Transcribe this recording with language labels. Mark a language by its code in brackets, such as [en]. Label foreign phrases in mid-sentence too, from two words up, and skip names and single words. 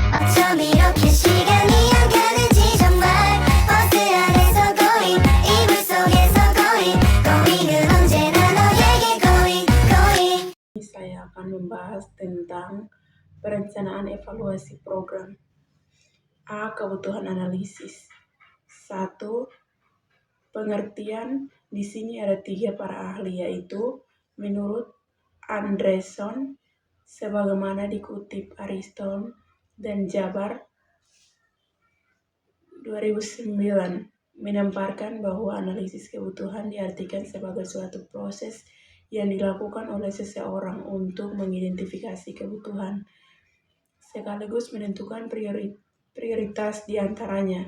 [ko] 좀 이렇게 시간이 안 가는지 정말 버스 안에서 going 이불 속에서 going 은 언제나 너에게 going. [id] Saya akan membahas tentang perencanaan evaluasi program. A. Kebutuhan analisis. 1. Pengertian. Di sini ada 3 para ahli, yaitu menurut Andreson, sebagaimana dikutip Ariston dan Jabar 2009, menempatkan bahwa analisis kebutuhan diartikan sebagai suatu proses yang dilakukan oleh seseorang untuk mengidentifikasi kebutuhan, sekaligus menentukan prioritas di antaranya.